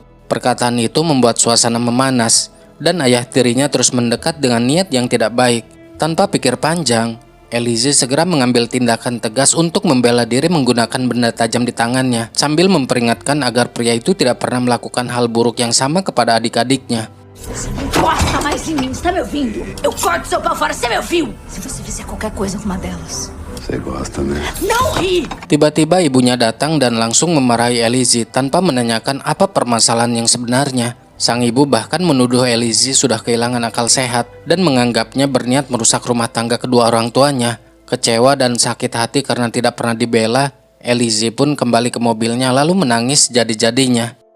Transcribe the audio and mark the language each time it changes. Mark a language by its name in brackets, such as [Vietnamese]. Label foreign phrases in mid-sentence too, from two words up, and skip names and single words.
[Indonesian] Perkataan itu membuat suasana memanas, dan ayah tirinya terus mendekat dengan niat yang tidak baik. Tanpa pikir panjang, Elise segera mengambil tindakan tegas untuk membela diri menggunakan benda tajam di tangannya, sambil memperingatkan agar pria itu tidak pernah melakukan hal buruk yang sama kepada adik-adiknya. [Portuguese] Você não encosta mais em mim, você tá me ouvindo? Eu corto seu pau fora, você me ouviu? Se você fizer qualquer coisa com uma delas. Você gosta, né? Não ri! [Indonesian] Tiba-tiba ibunya datang dan langsung memarahi Elise tanpa menanyakan apa permasalahan yang sebenarnya. Sang ibu bahkan menuduh Elise sudah kehilangan akal sehat dan menganggapnya berniat merusak rumah tangga kedua orang tuanya. Kecewa dan sakit hati karena tidak pernah dibela, Elise pun kembali ke mobilnya lalu menangis jadi-jadinya.